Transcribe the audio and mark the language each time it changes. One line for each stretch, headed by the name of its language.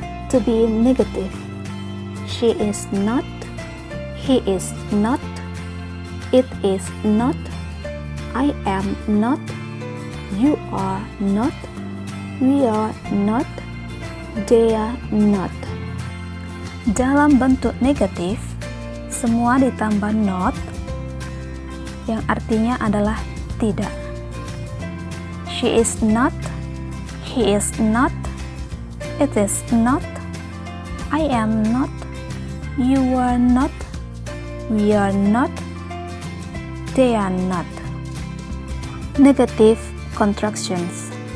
English: To be negative, she is not, he is not, it is not, I am not, you are not, we are not, they are not.
Indonesian: Dalam bentuk negatif, semua ditambah not, yang artinya adalah tidak.
English: She is not, he is not, it is not, I am not, you are not, we are not, they are not. Negative contractions.